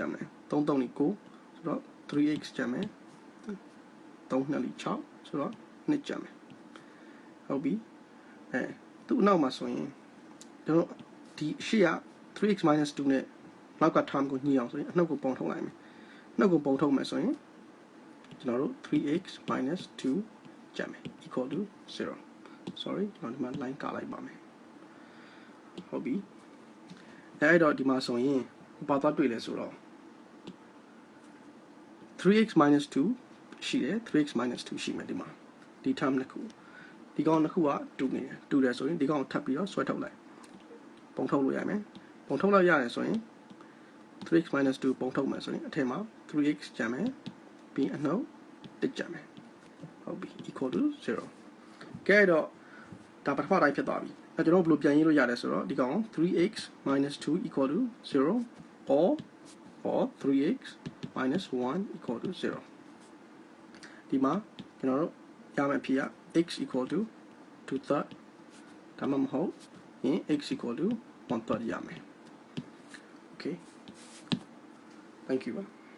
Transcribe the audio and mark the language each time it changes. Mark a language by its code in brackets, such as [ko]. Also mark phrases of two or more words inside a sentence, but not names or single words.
[my] မယ်3 3นี่9ဆိုတော့ 3x ကြမယ်3 2นี่6ဆိုတော့2ကြမယ်ဟုတ် ပြီသူ့အနောက်မှာဆိုရင်ကျွန်တော်ဒီရှေ့က [en] 3x minus 2 [my] နဲ့နောက်က term ကိုညှိအောင်ဆိုရင်အနှုတ်ကိုပုံထုတ်လိုက်မယ်နှုတ်ကိုပုံထုတ်မယ်ဆိုရင်ကျွန်တော်တို့ [en] 3x minus 2 [my] ကြမယ် [en] equal to 0 sorry [my] ကျွန်တော်ဒီမှာ line ကလိုက်ပါမယ်ဟုတ်ပြီအဲ့တော့ဒီမှာဆိုရင်ဘာသွားတွေ့လဲဆိုတော့ [en] 3x minus 2 [my] ရှိတယ် [en] 3x minus 2 [my] ရှိမယ်ဒီမှာဒီ term နှစ်ခုဒီကောင်နှစ်ခုကတူနေတယ်တူတယ်ဆိုရင်ဒီကောင်ကိုထပ်ပြီး တော့ဆွဲထုတ်လိုက်ပုံထုတ်လို့ရမယ်ပုံထုတ်လို့ရတယ်ဆိုရင် [en] 3x minus 2 [my] ပုံထုတ်မယ်ဆိုရင်အထက်မှာ 3x ကျန်မယ်ပြီးအနှုတ်1ကျန်မယ်ဟုတ်ပြီ [en] equal to 0 [my] ကဲတော့ဒါပထမတိုင်းဖြစ်သွားပြီအဲကျွန်တော်ဘယ်လိုပြန်ရေးလို့ရတယ်ဆိုတော့ဒီကောင် [en] 3x minus 2 equal to 0 or 3x minus 1 equal to 0 [my] ဒီမှာကျွန်တော်တို့ရမယ့်အဖြေက [en] x equal to 2/3 [my] ဒါမှမဟုတ်ရင် [en] x equal to 1/3 [my] ရမယ် [en] okay thank you